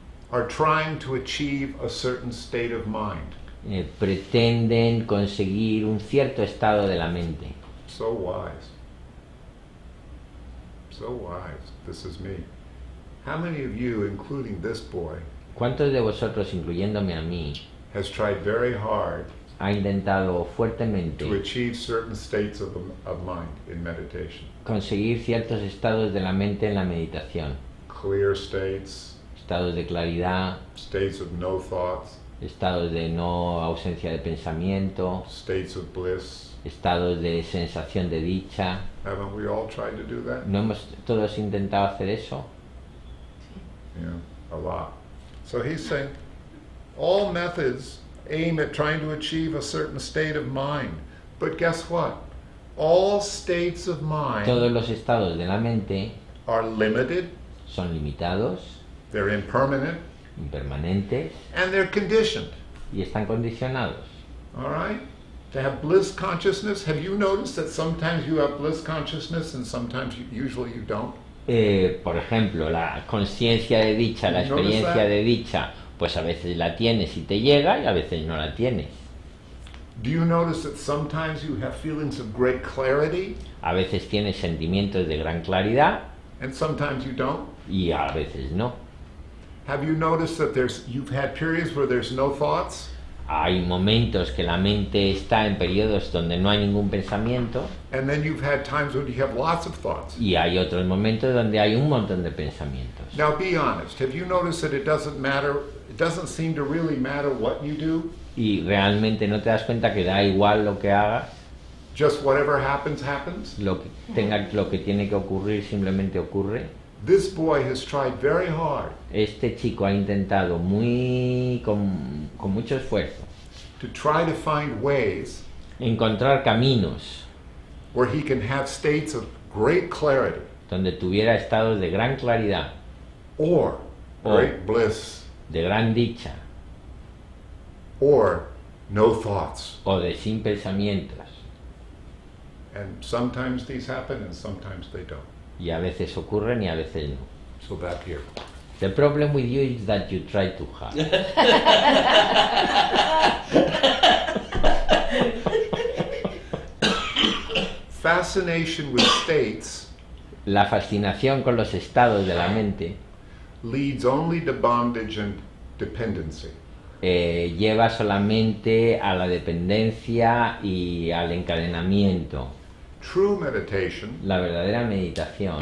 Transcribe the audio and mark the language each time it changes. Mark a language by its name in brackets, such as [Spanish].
[English] are trying to achieve a certain state of mind. [Spanish] pretenden conseguir un cierto estado de la mente. [English] So wise. So wise. This is me. How many of you, including this boy, [Spanish] ¿Cuántos de vosotros, incluyéndome a mí, [English] has tried very hard [Spanish] ha intentado fuertemente [English] to achieve certain states of mind in meditation? [Spanish] conseguir ciertos estados de la mente en la meditación? [English] Clear states, [Spanish] Estados de claridad, [English] states of no thoughts, [Spanish] estados de no ausencia de pensamiento, [English] states of bliss. [Spanish] estados de sensación de dicha. [English] Haven't we all tried to do that? [Spanish] ¿No hemos todos intentado hacer eso? [English] Yeah, a lot. So he's saying all methods aim at trying to achieve a certain state of mind. But guess what? All states of mind [Spanish] Todos los estados de la mente [English] are limited, [Spanish] son limitados, [English] they're impermanent, [Spanish] impermanentes [English] and they're conditioned. [Spanish] y están condicionados. [English] All right? To have bliss consciousness, have you noticed that sometimes you have bliss consciousness and sometimes usually you don't? [Spanish] Por ejemplo, la conciencia de dicha, la ¿No ves experiencia [English] that? [Spanish] de dicha, pues a veces la tienes y te llega y a veces no la tienes. [English] Do you notice that sometimes you have feelings of great clarity [Spanish] A veces tienes sentimientos de gran claridad [English] and sometimes you don't? [Spanish] y a veces no. [English] Have you noticed that you've had periods where there's no thoughts? [Spanish] Hay momentos que la mente está en periodos donde no hay ningún pensamiento [English] And then you've had times when you have lots of thoughts. [Spanish] y hay otros momentos donde hay un montón de pensamientos. [English] Now be honest, have you noticed that it doesn't seem to really matter what you do? [Spanish] Y realmente no te das cuenta que da igual lo que hagas. [English] just whatever happens, happens. [Spanish] Lo que tiene que ocurrir simplemente ocurre. [English] This boy has tried very hard [Spanish] Este chico ha intentado con mucho esfuerzo [English] to try to find ways [Spanish] encontrar caminos [English] where he can have states of great clarity [Spanish] donde tuviera estados de gran claridad, [English] or Oh. great bliss [Spanish] de gran dicha [English] or no thoughts. [Spanish] o de sin pensamientos. [English] And sometimes these happen and sometimes they don't. [Spanish] Y a veces ocurren y a veces no. [English] So back here. The problem with you is that you try too hard. Fascination with states [Spanish] La fascinación con los estados de la mente [English] leads only to bondage and dependency. [Spanish] lleva solamente a la dependencia y al encadenamiento. [English] True meditation [Spanish] La verdadera meditación